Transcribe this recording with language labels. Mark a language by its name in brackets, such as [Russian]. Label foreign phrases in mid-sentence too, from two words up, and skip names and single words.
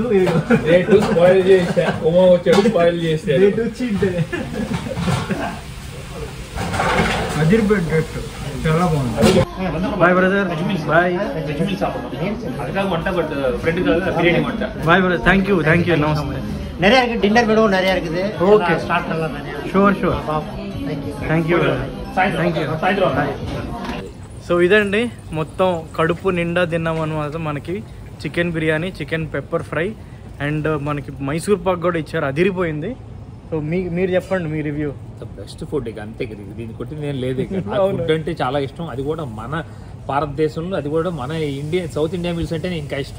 [Telugu] స్పాయిల్ చేస్తే [English] Day 2 cheat day. [Telugu] అదిరిపోయేటట్టు చాలా బాగుంది. [English] Bye brother, bye. Bye brother, thank you నమస్తే. [Tamil] நிறைய இருக்கு, [English] dinner menu [Tamil] நிறைய இருக்குது. [Telugu] ఓకే, [Tamil] ஸ்டார்டர்லாம் நிறைய. [English] sure thank you. [Telugu] సో ఇదండి మొత్తం కడుపు నిండా తిన్నాం అనమాట. మనకి చికెన్ బిర్యానీ, [English] chicken pepper fry and [Telugu] మనకి మైసూర్ పాక్ కూడా ఇచ్చారు, అదిరిపోయింది. సో మీరు చెప్పండి మీ రివ్యూ. [English] best food [Telugu] ఇక అంతే కదా, దీన్ని కొట్టి నేను లేదు. ఫుడ్ అంటే చాలా ఇష్టం, అది కూడా మన భారతదేశంలో, అది కూడా మన [English] South India meals [Telugu] అంటే ఇంకా ఇష్టం.